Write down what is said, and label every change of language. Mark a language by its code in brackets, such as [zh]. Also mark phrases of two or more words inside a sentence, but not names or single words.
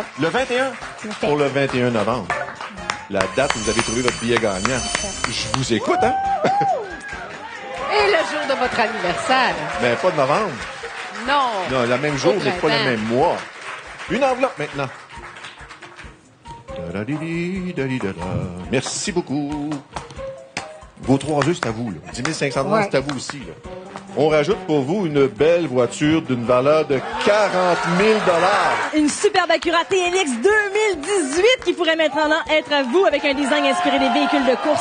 [fr] Le 21? Pour le 21 novembre. La date où vous avez trouvé votre billet gagnant. Je vous écoute, hein? Et le jour de votre anniversaire. Mais pas de novembre. Non. Non, le même jour, Au mais pas le printemps. même mois. Une enveloppe maintenant. Da-da-di-di-da-di-da-da. Merci beaucoup. Vos 3 œufs, c'est à vous. Là. 10 500 $, Ouais. c'est à vous aussi. Là. On rajoute pour vous une belle voiture d'une valeur de 40 000 $. Une superbe Acura TLX 2018 qui pourrait maintenant être à vous avec un design inspiré des véhicules de course.